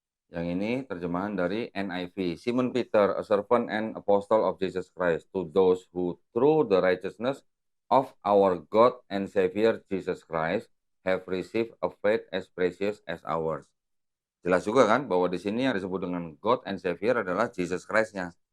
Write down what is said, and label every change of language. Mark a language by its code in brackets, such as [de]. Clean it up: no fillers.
[id] Yang ini terjemahan dari NIV. [en] Simon Peter, a servant and apostle of Jesus Christ, to those who through the righteousness of our God and Savior Jesus Christ have received a faith as precious as ours. [id] Jelas juga kan bahwa di sini yang disebut dengan [en] God and Savior [id] adalah Jesus Christ-nya.